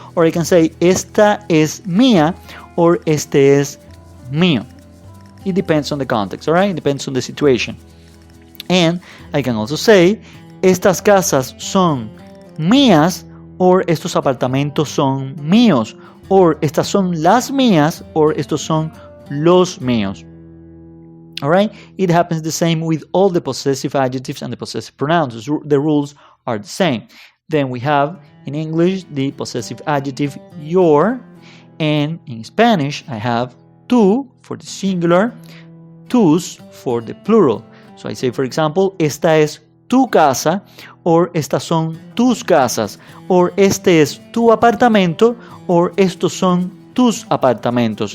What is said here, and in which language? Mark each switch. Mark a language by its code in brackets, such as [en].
[es] Or I can say esta es mía or este es mío. [en] It depends on the context, all right? It depends on the situation. [es] And I can also say estas casas son mías or estos apartamentos son míos. Or estas son las mías or estos son los míos. [en] All right, it happens the same with all the possessive adjectives and the possessive pronouns. The rules are the same. Then we have in English the possessive adjective your, and in Spanish I have tú for the singular, tus for the plural. [es] So I say, for example, esta es tu casa, or estas son tus casas, or este es tu apartamento, or estos son tus apartamentos.